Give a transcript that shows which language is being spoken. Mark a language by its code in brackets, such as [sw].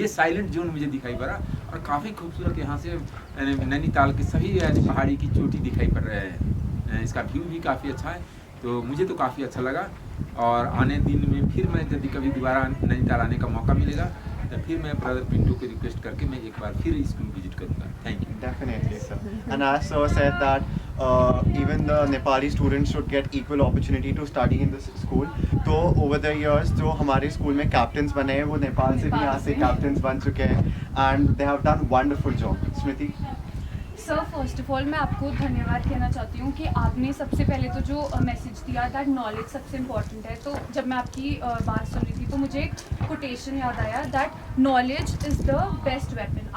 [hi] ये silent zone मुझे दिखाई पड़ा, और काफ़ी खूबसूरत यहाँ से नैनीताल के सभी पहाड़ी की चोटी दिखाई पड़ रहे हैं। इसका व्यू भी काफ़ी अच्छा है, तो मुझे तो काफ़ी अच्छा लगा। और आने दिन में फिर मैं यदि कभी दोबारा नैनीताल आने का मौका मिलेगा तो फिर मैं ब्रदर पिंटू को रिक्वेस्ट करके मैं एक बार फिर स्कूल विजिट करूँगा। [en] Thank you. Definitely, sir. And as sir said that even the Nepali students should get equal opportunity to study in this school. [hi] तो [en] over the years [hi] जो हमारे स्कूल में कैप्टन्स बने हैं वो नेपाल से भी यहाँ से कैप्टन्स बन चुके हैं, [en] and they have done wonderful job. [hi] Smriti? Sir [en] first of all [hi] मैं आपको धन्यवाद कहना चाहती हूँ कि आपने सबसे पहले तो जो मैसेज दिया [en] that knowledge [hi] सबसे इम्पॉर्टेंट है। तो जब मैं आपकी बात सुन रही थी तो मुझे एक कोटेशन याद आया [en] That knowledge is the best weapon.